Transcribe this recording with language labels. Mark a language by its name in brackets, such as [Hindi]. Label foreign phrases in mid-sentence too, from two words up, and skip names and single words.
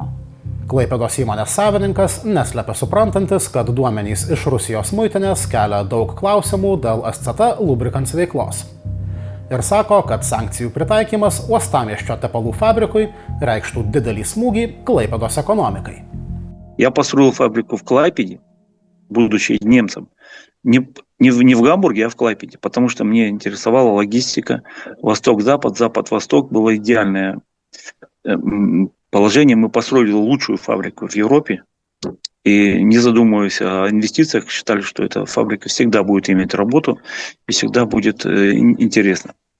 [Lithuanian] Klaipėdos įmonės savininkas neslepia suprantantis, kad duomenys iš Rusijos muitinės kelia daug klausimų dėl SCT Lubricants veiklos. Ir sako, kad sankcijų pritaikymas Uostamiesčio tepalų fabrikui reikštų didelį smūgį Klaipėdos ekonomikai. [Russian] Я построил фабрику в Клайпеде, будучи немцем. Не в Гамбурге, а в Клайпеде, потому что мне интересовала логистика. Восток-запад, запад-восток было идеальное положение. Мы построили лучшую фабрику в Европе. И не задумываясь о инвестициях, считали, что эта фабрика всегда будет иметь работу и всегда будет интересно.